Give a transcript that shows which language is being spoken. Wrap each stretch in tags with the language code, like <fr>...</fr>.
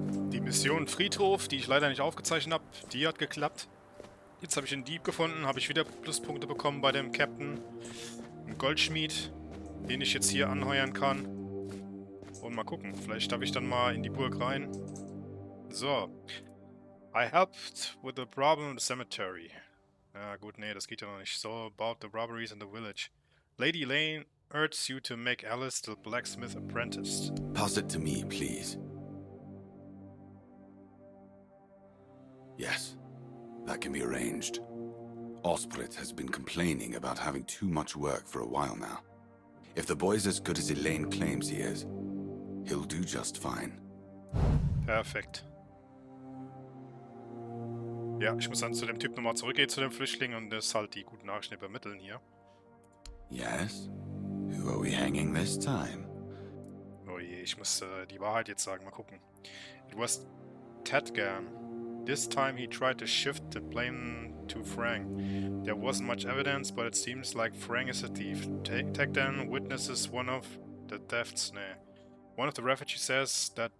<de>Die Mission Friedhof, die ich leider nicht aufgezeichnet habe, die hat geklappt. Jetzt habe ich einen Dieb gefunden, habe ich wieder Pluspunkte bekommen bei dem Captain. Ein Goldschmied, den ich jetzt hier anheuern kann. Und mal gucken, vielleicht darf ich dann mal in die Burg rein. So.</de> <en>I helped with the problem in the cemetery.</en> <de>Ja gut, nee, das geht ja noch nicht.</de> <en>So, about the robberies in the village. Lady Elaine urges you to make Alice the blacksmith apprentice. Pass it to me, please. Yes, that can be arranged. Osprecht has been complaining about having too much work for a while now. If the boy's as good as Elaine claims he is, he'll do just fine.</en> <de>Perfekt. Ja, ich muss dann zu dem Typ nochmal zurückgehen, zu dem Flüchtling, und das halt die guten Nachrichten übermitteln hier.</de> <en>Yes? Who are we hanging this time?</en> <de>Oh je, ich muss die Wahrheit jetzt sagen, mal gucken.</de> <en>It was Tadgan. This time he tried to shift the blame to Frank. There wasn't much evidence, but it seems like Frank is a thief. Tadgan witnesses one of the thefts.</en> <de>Nee.</de> <en>One of the refugees says that...</en>